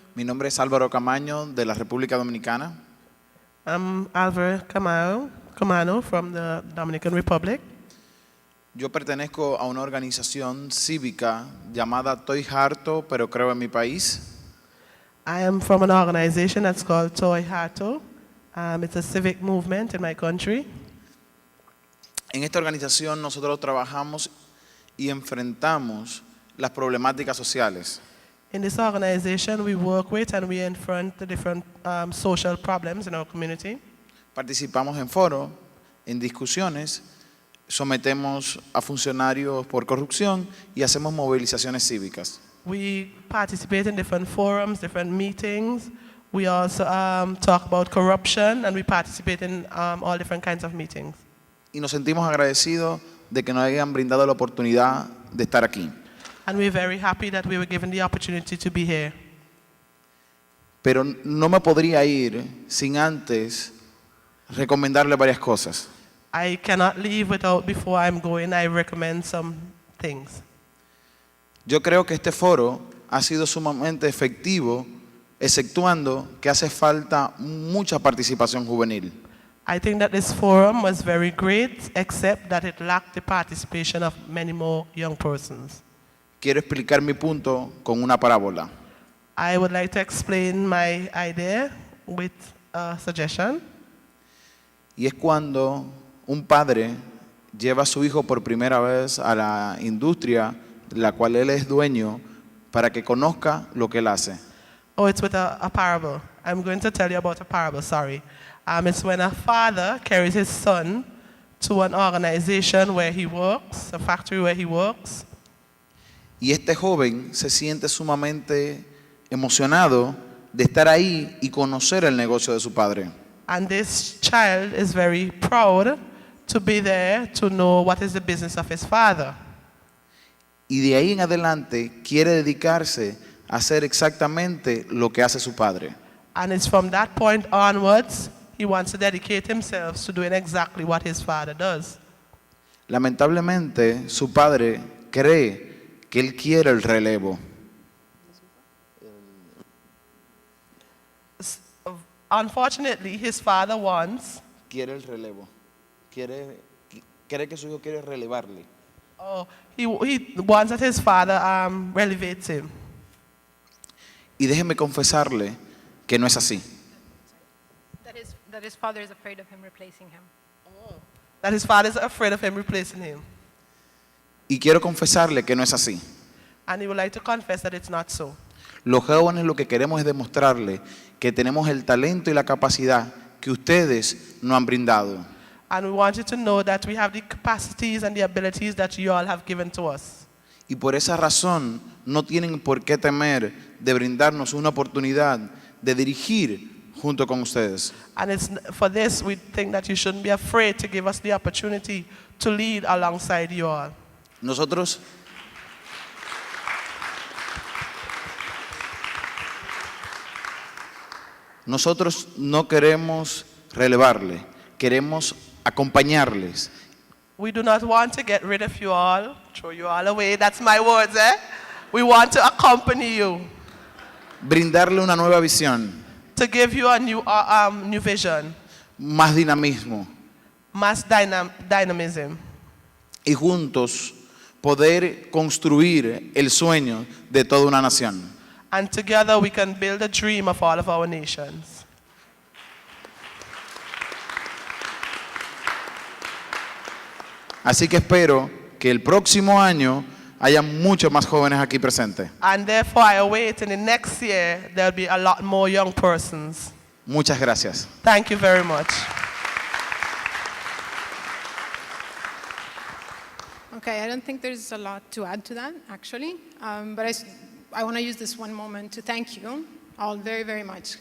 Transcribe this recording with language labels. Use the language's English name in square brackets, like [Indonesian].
[Spanish] Mi nombre es Álvaro Camaño de la República Dominicana. [English] I'm Álvaro Camano from the Dominican Republic. [Spanish] Yo pertenezco a una organización cívica llamada Estoy harto, pero creo en mi país. [English] I am from an organization that's called Toy Hato. It's a civic movement in my country. [Spanish] En esta organización nosotros trabajamos y enfrentamos las problemáticas sociales. [English] In this organization, we work with and we confront the different social problems in our community. [Spanish] Participamos en foros, en discusiones, sometemos a funcionarios por corrupción y hacemos movilizaciones cívicas. [English] We participate in different forums, different meetings. We also talk about corruption, and we participate in all different kinds of meetings. [Spanish] Y nos sentimos agradecidos de que nos hayan brindado la oportunidad de estar aquí. [English] And we're very happy that we were given the opportunity to be here. [Spanish] Pero no me podría ir sin antes recomendarle varias cosas. [English] I cannot leave without, before I'm going, I recommend some things. [Spanish] Yo creo que este foro ha sido sumamente efectivo, exceptuando que hace falta mucha participación juvenil. [English] I think that this forum was very great, except that it lacked the participation of many more young persons. [Spanish] Quiero explicar mi punto con una parábola. [English] I would like to explain my idea with a suggestion. [Spanish] Y es cuando un padre lleva a su hijo por primera vez a la industria de la cual él es dueño para que conozca lo que él hace. [English] Oh, it's with a parable. I'm going to tell you about a parable, sorry. It's when a father carries his son to an organization where he works, a factory where he works. [Spanish] Y este joven se siente sumamente emocionado de estar ahí y conocer el negocio de su padre. [English] And this child is very proud to be there to know what is the business of his father. [Spanish] Y de ahí en adelante quiere dedicarse a hacer exactamente lo que hace su padre. [English] And it's from that point onwards, he wants to dedicate himself to doing exactly what his father does. [Spanish] Lamentablemente, su padre cree que él quiere el relevo. [English] Unfortunately, his father wants. [Spanish] Quiere el relevo. Cree que su hijo quiere relevarle. [English] Oh, he wants that his father elevates him. [Spanish] Y déjeme confesarle que no es así. [English] That his father is afraid of him replacing him. That his father is afraid of him replacing him. [Spanish] Y quiero confesarle que no es así. [English] And he would like to confess that it's not so. [Spanish] Los jóvenes lo que queremos es demostrarle que tenemos el talento y la capacidad que ustedes no han brindado. [English] And we want you to know that we have the capacities and the abilities that you all have given to us. [Spanish] Y por esa razón no tienen por qué temer de brindarnos una oportunidad de dirigir junto con ustedes. [English] And for this, we think that you shouldn't be afraid to give us the opportunity to lead alongside you all. [Spanish] Nosotros no queremos relevarle, queremos acompañarles. [English] We do not want to get rid of you all, throw you all away. That's my words, eh? We want to accompany you. [Spanish] Brindarle una nueva visión, [English] To give you a new vision, [Spanish] más dinamismo [English] mass dynamism, [Spanish] y juntos poder construir el sueño de toda una nación. [English] and together we can build a dream of all of our nations. [Spanish] Así que espero que el próximo año haya muchos más jóvenes aquí presentes. [English] And therefore, I await in the next year there'll be a lot more young persons. [Spanish] Muchas gracias. [English] Thank you very much. Okay, I don't think there's a lot to add to that, actually. But I want to use this one moment to thank you all very, very much.